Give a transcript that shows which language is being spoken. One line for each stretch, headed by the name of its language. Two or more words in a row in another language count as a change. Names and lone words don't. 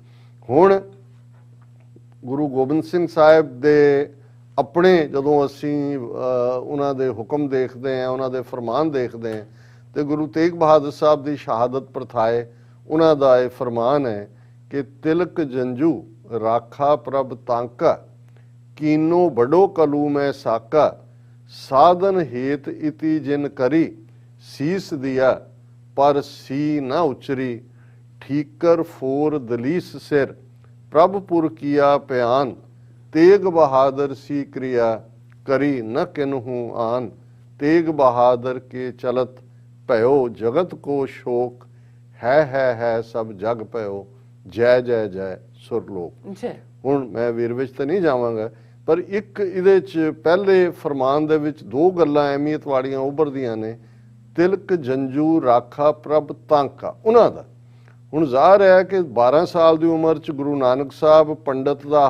Punjabi: ਹੁਣ ਗੁਰੂ ਗੋਬਿੰਦ ਸਿੰਘ ਸਾਹਿਬ ਦੇ ਆਪਣੇ ਜਦੋਂ ਅਸੀਂ ਉਹਨਾਂ ਦੇ ਹੁਕਮ ਦੇਖਦੇ ਹਾਂ, ਉਹਨਾਂ ਦੇ ਫਰਮਾਨ ਦੇਖਦੇ ਹਾਂ, ਤੇ ਗੁਰੂ ਤੇਗ ਬਹਾਦਰ ਸਾਹਿਬ ਦੀ ਸ਼ਹਾਦਤ ਪ੍ਰਥਾਏ ਉਹਨਾਂ ਦਾ ਇਹ ਫਰਮਾਨ ਹੈ ਕਿ
Braj: ਤਿਲਕ ਜੰਜੂ ਰਾਖਾ ਪ੍ਰਭ ਤਾਂਕਾ, ਕੀਨੋ ਬੜੋ ਕਲੂ ਮੈਂ ਸਾਕਾ, ਸਾਧਨ ਹੇਤ ਇਤੀ ਜਿਨ ਕਰੀ ਸੀਸ ਦਿਆ ਪਰ ਸੀ ਨਾ ਉਚਰੀ ਠੀਕਰ ਫੋਰ ਦਲੀਸ ਸਿਰ ਪ੍ਰਭਪੁਰ ਕੀਆ ਪਿਆਨ ਤੇਗ ਬਹਾਦਰ ਸੀ क्रिया करी न किन्हू आन तेग बहादुर के चलत भयो जगत को शोक है सब जग भयो जय जय जय सुरलोक।
Punjabi: ਜੀ ਹੁਣ ਮੈਂ ਵੀਰ ਵਿੱਚ ਤਾਂ ਨਹੀਂ ਜਾਵਾਂਗਾ, ਪਰ ਇੱਕ ਇਹਦੇ ਚ ਪਹਿਲੇ ਫਰਮਾਨ ਦੇ ਵਿੱਚ ਦੋ ਗੱਲਾਂ ਅਹਿਮੀਅਤ ਵਾਲੀਆਂ ਉੱਭਰਦੀਆਂ ਨੇ।
Braj: ਤਿਲਕ ਜੰਜੂ ਰਾਖਾ ਪ੍ਰਭ ਤਾਂਕਾ,
Punjabi: ਉਹਨਾਂ ਦਾ ਹੁਣ ਜ਼ਾਹਰ ਹੈ ਕਿ 12 ਸਾਲ ਦੀ ਉਮਰ ਚ ਗੁਰੂ ਨਾਨਕ ਸਾਹਿਬ ਪੰਡਤ ਦਾ